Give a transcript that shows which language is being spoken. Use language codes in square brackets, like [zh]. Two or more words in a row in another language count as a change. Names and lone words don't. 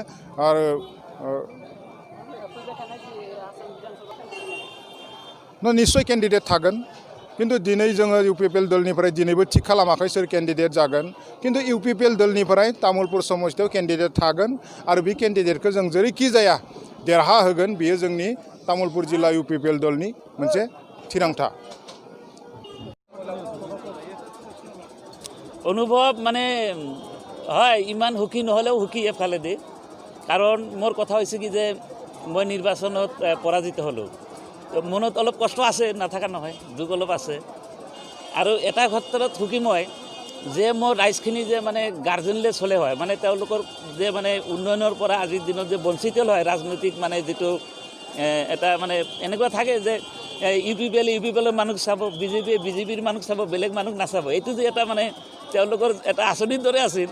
[brx] आरो निश्चय केन्डिडेट थागोन किन्तु दिनै जोङो UPPL दलनिफ्राय दिनैबो थिग खालामाखै सोर केन्डिडेट जागोन किन्तु UPPL दलनिफ्राय तामुलपुर समष्टियाव केन्डिडेट थागोन आरो बे केन्डिडेटखौ जों जेरैखि जाया देरहा होगोन बेयो जोंनि तामुलपुर जिल्ला UPPL दलनि मोनसे थिरांथा। [as] অনুভৱ মানে হয় ইমান সুখী নহ'লেও সুখী এফালে দি কাৰণ মোৰ কথা হৈছে কি যে মই নিৰ্বাচনত পৰাজিত হ'লোঁ। মনত অলপ কষ্ট আছে নাথাকা নহয়, দুখ অলপ আছে আৰু এটা ক্ষেত্ৰত সুখী মই যে মোৰ ৰাইজখিনি যে মানে গাৰ্জেনলেছ হ'লে হয় মানে তেওঁলোকৰ যে মানে উন্নয়নৰ পৰা আজিৰ দিনত যে বঞ্চিত হয় ৰাজনৈতিক মানে যিটো এটা মানে এনেকুৱা থাকে যে UPPLৰ মানুহ চাব BJPৰ মানুহ চাব বেলেগ মানুহ নাচাব এইটো যে এটা মানে তেওঁলোকৰ এটা আঁচনিৰ দৰে আছিল।